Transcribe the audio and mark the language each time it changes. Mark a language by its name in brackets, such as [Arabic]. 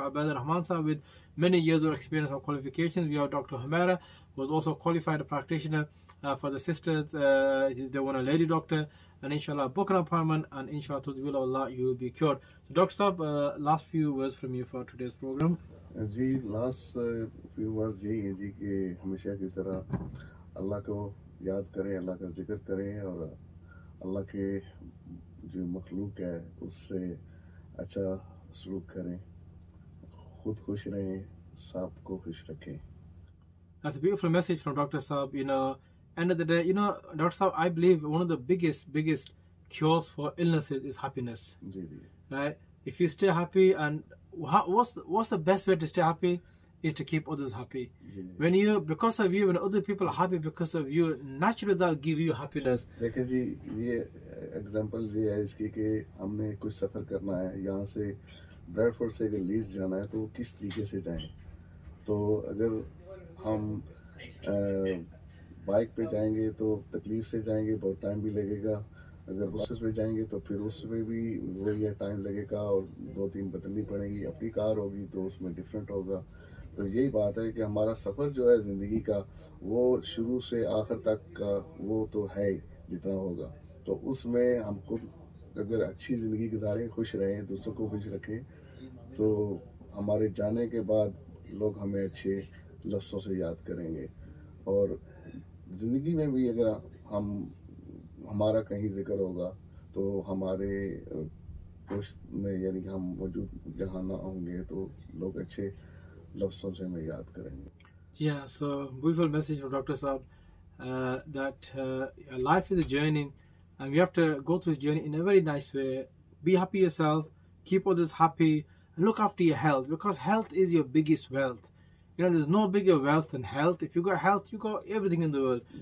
[English] Abaid Homeopathy with many years of experience and qualifications. We have Dr. Humaira, who was also qualified practitioner for the sisters. They want a lady doctor. And inshallah, book an appointment, and inshallah, to the will of Allah, you will be cured. So Dr. Saab, last few words from you for today's program. [Hindi] Ji last few words यही है जी कि हमेशा की तरह अल्लाह को याद करें, अल्लाह का जिक्र करें और अल्लाह के जो मखलूक है उससे अच्छा सलूक करें, खुद खुश रहें, सबको खुश रखें. [English] That's a beautiful message from Dr. Saab. End of the day, Dr. Saab, I believe one of the biggest cures for illnesses is happiness. [Hindi] Ji ji. [English] Right? If you stay happy, and what's the best way to stay happy is to keep others happy. When because of you, when other people are happy because of you, naturally that'll give you happiness. [Hindi] देखिए जी, ये example ये है इसकी कि हमने कुछ सफ़र करना है, यहाँ से ब्रैडफोर्ड से अगर लीड्स जाना है तो किस तरीके से जाएं. तो अगर हम बाइक पे जाएंगे तो तकलीफ से जाएंगे, बहुत टाइम भी लगेगा. अगर बसेस पे जाएंगे तो फिर उसमें भी वही टाइम लगेगा और 2-3 बदलनी पड़ेंगी. अपनी कार होगी तो उसमें डिफरेंट होगा. तो यही बात है कि हमारा सफ़र जो है ज़िंदगी का, वो शुरू से आखिर तक का वो तो है जितना होगा. तो उसमें हम खुद अगर अच्छी ज़िंदगी गुजारें, खुश रहें, दूसरों को खुश रखें, तो हमारे जाने के बाद लोग हमें अच्छे लफ्ज़ों से याद करेंगे. और ज़िंदगी में भी अगर हमारा कहीं जिक्र होगा तो हमारे पोस्ट में यानी कि हम मौजूद जहाँ ना होंगे तो लोग अच्छे लफ्ज़ों से हमें याद करेंगे. [English] Yeah, so beautiful message from Dr. Saab, that life is a journey and we have to go through this journey in a very nice way. Be happy yourself, keep others happy, and look after your health, because health is your biggest wealth. There's no bigger wealth than health. If you got health, you got everything in the world.